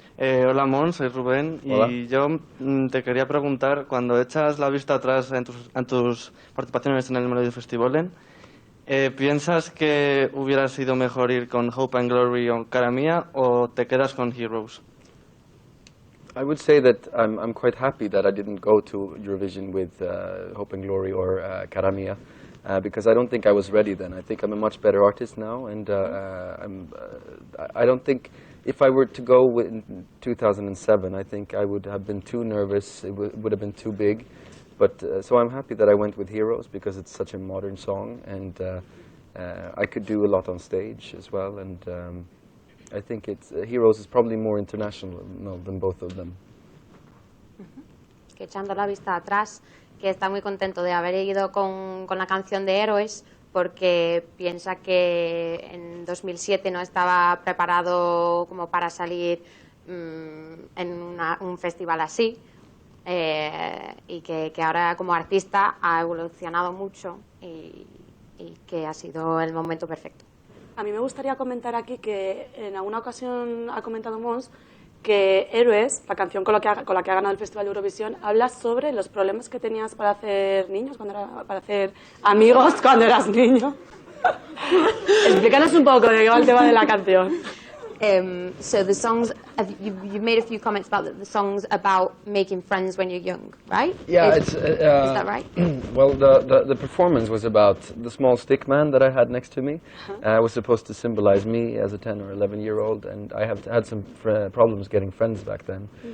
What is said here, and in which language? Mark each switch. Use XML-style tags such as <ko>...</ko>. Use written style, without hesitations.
<es>Hola, Måns, soy Rubén. Hola. Y yo te quería preguntar, cuando echas la vista atrás en tus participaciones en el Melodifestivalen, ¿piensas que hubiera sido mejor ir con Hope and Glory o Cara Mía o te quedas con Heroes?</es> <en>I would say that I'm quite happy that I didn't go to Eurovision with Hope and Glory or Cara Mia, because I don't think I was ready then. I think I'm a much better artist now, and I don't think if I were to go in 2007, I think I would have been too nervous. It would have been too big. But so I'm happy that I went with Heroes because it's such a modern song, and I could do a lot on stage as well. And I think Heroes is probably more international than both of them.</en> <es>Que echando la vista atrás, que está muy contento de haber ido con la canción de Héroes, porque piensa que en 2007 no estaba preparado como para salir en un festival así, y que ahora como artista ha evolucionado mucho y que ha sido el momento perfecto. A mí me gustaría comentar aquí que en alguna ocasión ha comentado Mons que Héroes, la canción con la que ha ganado el Festival de Eurovisión, habla sobre los problemas que tenías para hacer niños, para hacer amigos cuando eras niño. Explícanos un poco de qué va el tema de la canción.</es> <en>So the songs, you've made a few comments about the songs about making friends when you're young, right? Yeah, is that right? Well, the performance was about the small stick man that I had next to me. Was supposed to symbolize me as a 10 or 11-year-old, and I have had some problems getting friends back then.</en>